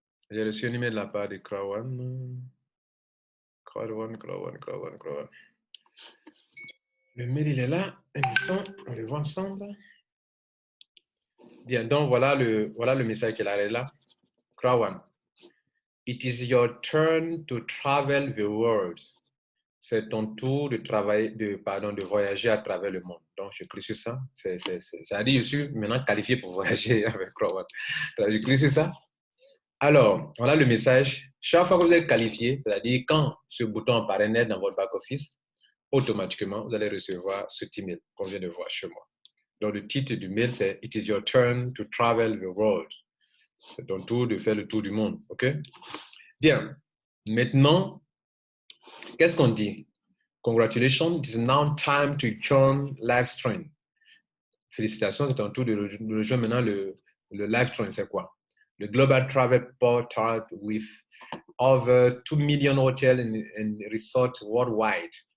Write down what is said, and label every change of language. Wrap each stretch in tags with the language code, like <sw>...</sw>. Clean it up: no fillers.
<fr>J'ai reçu un email de la part de Crowd1. Crowd1. Le mail, il est là. On le voit ensemble. Bien, donc voilà le message qu'elle a là. Crowd1.</fr> <en>It is your turn to travel the world.</en> <fr>C'est ton tour de voyager à travers le monde. Donc, je clique sur ça. Ça dit, je suis maintenant qualifié pour voyager avec Crowd1. Je clique sur ça. Alors, voilà le message. Chaque fois que vous êtes qualifié, c'est-à-dire quand ce bouton apparaît net dans votre back-office, automatiquement, vous allez recevoir ce email qu'on vient de voir chez moi. Donc, le titre du mail, c'est «</fr> <en>It is your turn to travel the world ».</en> <fr>C'est ton tour de faire le tour du monde, OK? Bien. Maintenant, qu'est-ce qu'on dit?</fr> <en>Congratulations, it is now time to join live stream.</en> <fr>Félicitations, c'est ton tour de rejoindre maintenant le live stream. C'est quoi?</fr> <en>Le Global Travel Portal with over 2 million hotels and resorts worldwide.</en>